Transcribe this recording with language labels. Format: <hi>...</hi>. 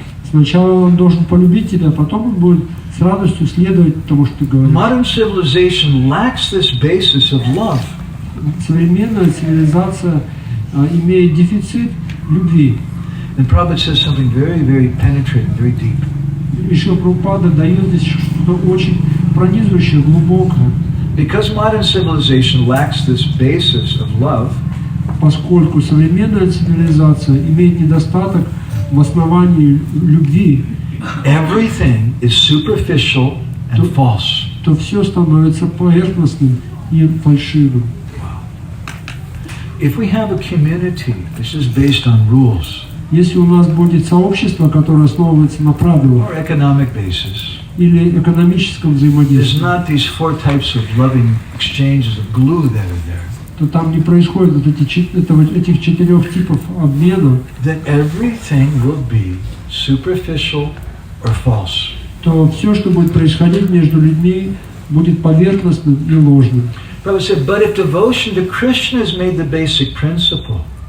<ru>Сначала он должен полюбить тебя, потом он будет с радостью следовать тому, что ты говоришь.</ru> <en>Modern civilization lacks this basis of love.</en> <ru>Современная цивилизация имеет дефицит любви.</ru> <en>And Prabhupada says something very, very penetrating, very deep.</en> <ru>И Шрила Прабхупада дает здесь что-то очень пронизывающее, глубокое.</ru> <en>Because modern civilization lacks this basis of love,</en> <ru>поскольку современная цивилизация имеет недостаток в основании любви,</ru> <en>everything is superficial and false.</en> <ru>То все становится поверхностным и фальшивым.</ru> <en>If we have a community which is based on rules,</en> <ru>если у нас будет сообщество, которое основывается на правилах</ru> <en>or economic basis,</en> <ru>или экономическом</ru> <en>there's</en> <ru>взаимодействии,</ru> <en>not these four types of loving exchanges of glue that are there.</en> <ru>то там не происходит вот этих 4 типов обмена,</ru> <en>Then everything will be superficial or false.</en> <ru>то все, что будет происходить между людьми, будет поверхностным и ложным.</ru> <en>Prabhupada said, but if devotion to Krishna is made the basic principle,</en>